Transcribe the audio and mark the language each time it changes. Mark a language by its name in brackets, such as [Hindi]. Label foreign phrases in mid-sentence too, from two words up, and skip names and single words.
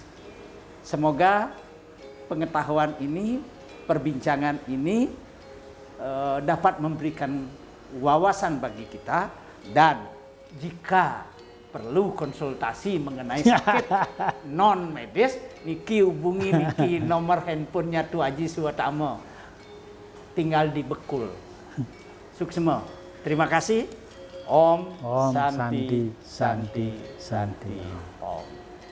[Indonesian] Semoga pengetahuan ini, perbincangan ini dapat memberikan wawasan bagi kita, dan jika perlu konsultasi mengenai sakit non medis, niki hubungi niki nomor handphonenya Tu Aji Suwatamo, tinggal di Bekul. Suksema. Terima kasih. [Sanskrit] Om Om Santi Santi Santi Santi. Om.